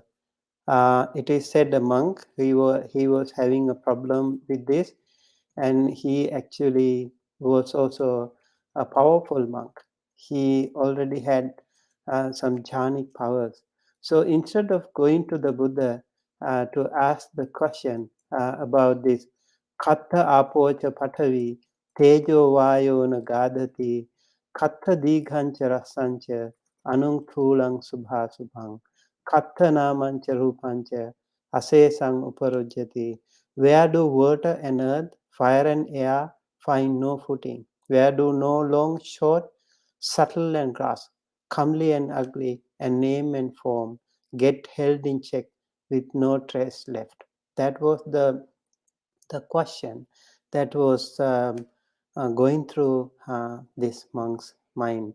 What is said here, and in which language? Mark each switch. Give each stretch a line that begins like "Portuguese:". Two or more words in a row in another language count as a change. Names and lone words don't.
English: It is said a monk, he was having a problem with this, and he actually was also a powerful monk. He already had some jhanic powers. So instead of going to the Buddha to ask the question about this,
Pali: Katha apocha patavi, tejo vayo nagadati, Katha dighancha rasancha, anung thulang subha subhang, Katha namancha rupancha, asesang uparujyati.
English: Where do water and earth, fire and air find no footing? Where do no long, short, subtle and gross, comely and ugly, and name and form get held in check with no trace left? That was the question that was going through this monk's mind.